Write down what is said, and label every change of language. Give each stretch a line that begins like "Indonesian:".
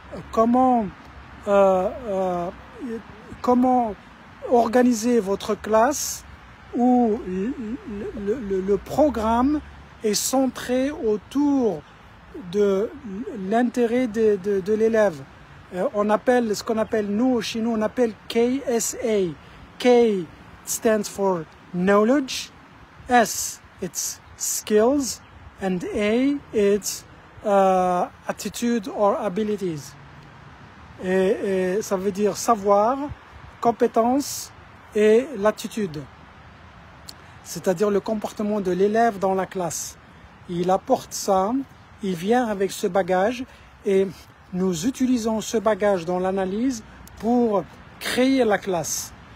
French: Comment organiser votre classe où le programme est centré autour de l'intérêt de l'élève. On appelle ce qu'on appelle, chez nous, on appelle KSA.
English: K stands for knowledge, S it's skills, and A it's attitude or abilities.
French: Et ça veut dire savoir, compétence et l'attitude. C'est-à-dire le comportement de l'élève dans la classe. Il apporte ça, il vient avec ce bagage et nous utilisons ce bagage dans l'analyse pour créer la classe.